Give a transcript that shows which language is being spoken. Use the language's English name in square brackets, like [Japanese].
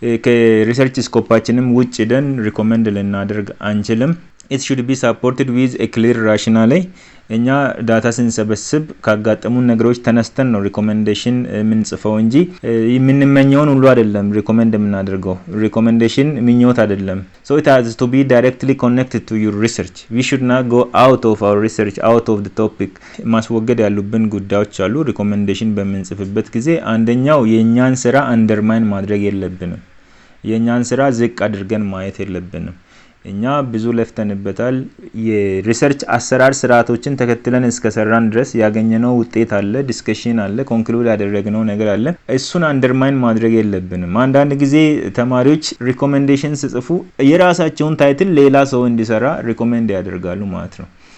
[Amharic] ከሪሰርች ስኮፓችንም ውጭ ደን ሪኮሜንድ ልናደርግ አንችልም። [English] it should be supported with a clear rationale [Amharic] እኛ ዳታ ስንሰበስብ ካጋጠሙን ነገሮች ተነስተን ነው ሪኮሜንዴሽን የምንጽፈው እንጂ የምንመኘውን ሁሉ አይደለም ሪኮሜንድ የምናደርገው። ሪኮሜንዴሽን ምኞት አይደለም። [English] so it has to be directly connected to your research. we should not go out of our research, out of the topic. [Amharic] ማስወገድ ያሉብን ጉዳዮች አሉ ሪኮሜንዴሽን በምንጽፍበት ጊዜ። አንደኛው የኛን ስራ አንደርማይን ማድረግ የለብንም። የኛን ስራ ዝቅ አድርገን ማየት የለብንም። እኛ ብዙ ለፍተንበታል። የሪሰርች አሰራር ስርዓቶችን ተከትለን እስከሰራን ድረስ ያገኘነው ውጤት አለ፣ ዲስከሽን አለ፣ ኮንክሉድ ያደረግነው ነገር አለ። እሱን አንደርማይን ማድረግ የለብንም። አንዳንድ ጊዜ ተማሪዎች ሪኮሜንዴሽን ሲጽፉ የራሳቸውን ታይትል ሌላ ሰው እንዲሰራ ሪኮሜንድ ያደርጋሉ ማለት ነው።